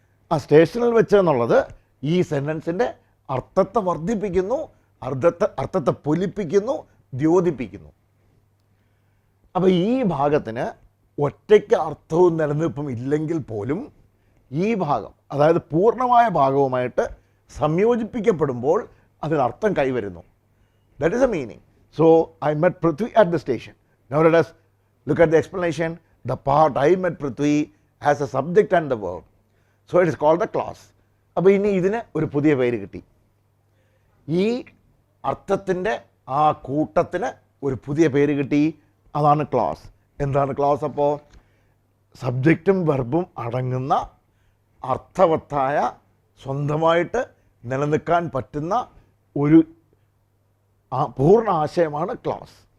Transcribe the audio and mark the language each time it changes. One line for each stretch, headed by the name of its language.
Malayalam: ആ സ്റ്റേഷനിൽ വെച്ച് എന്നുള്ളത് ഈ സെൻറ്റൻസിൻ്റെ അർത്ഥത്തെ വർദ്ധിപ്പിക്കുന്നു, അർത്ഥത്തെ പൊലിപ്പിക്കുന്നു, ദ്യോതിപ്പിക്കുന്നു. അപ്പോൾ ഈ ഭാഗത്തിന് ഒറ്റയ്ക്ക് അർത്ഥവും നിലനിൽപ്പും ഇല്ലെങ്കിൽ പോലും ഈ ഭാഗം, അതായത് പൂർണ്ണമായ ഭാഗവുമായിട്ട് സംയോജിപ്പിക്കപ്പെടുമ്പോൾ അതിനർത്ഥം കൈവരുന്നു.
English: That is a meaning. So I met Prithvi at the station. Now let us look at the explanation. The part I met Prithvi has a subject and the verb. So it is called the clause.
Malayalam: അപ്പോൾ ഇനി ഇതിന് ഒരു പുതിയ പേര് കിട്ടി. ഈ അർത്ഥത്തിൻ്റെ ആ കൂട്ടത്തിന് ഒരു പുതിയ പേര് കിട്ടി. അതാണ് ക്ലോസ്. എന്താണ് ക്ലോസ്? അപ്പോൾ സബ്ജക്റ്റും വെർബും അടങ്ങുന്ന അർത്ഥവത്തായ സ്വന്തമായിട്ട് നിലനിൽക്കാൻ പറ്റുന്ന ഒരു പൂർണ്ണ ആശയമാണ് ക്ലോസ്.